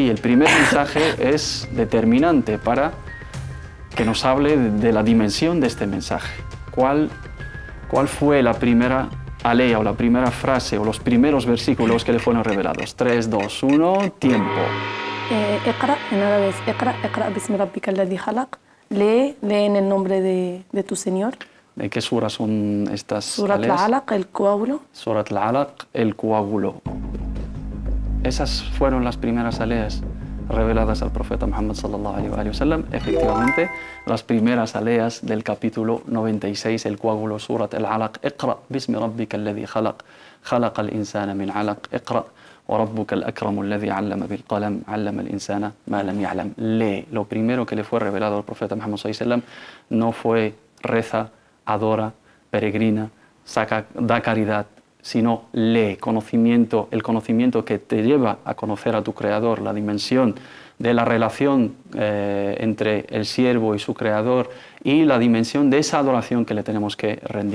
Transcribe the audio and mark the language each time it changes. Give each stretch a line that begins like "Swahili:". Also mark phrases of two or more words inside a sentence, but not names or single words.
Spanish: Y el primer mensaje es determinante para que nos hable de la dimensión de este mensaje. ¿Cuál fue la primera aleya o la primera frase o los primeros versículos que le fueron revelados? 3, 2, 1, tiempo.
Arabic: Iqra,
Spanish: en árabe es
Arabic: اقرأ باسم ربك الذي خلق.
Spanish: Lee en el nombre de tu Señor. ¿De qué sura son estas Surat aleyas? al-Alaq, el coágulo. Surat al-Alaq, el coágulo. Esas fueron las primeras aleyas reveladas al profeta Muhammad
Arabic: صلى الله عليه وسلم.
Spanish: Efectivamente, las primeras aleyas del capítulo 96, el coágulo, Surat al-Alaq.
Arabic: اقرأ باسم ربك الذي خلق. خلق الإنسان من علق. اقرأ وربك الأكرم الذي علم بالقلم علم الإنسان ما لم يعلم.
Spanish: Lee. Lo primero que le fue revelado al profeta Muhammad
Arabic: صلى الله عليه وسلم
Spanish: no fue reza, adora, peregrina, da caridad, sino lee, conocimiento, el conocimiento que te lleva a conocer a tu Creador, la dimensión de la relación entre el siervo y su Creador, y la dimensión de esa adoración que le tenemos que rendir.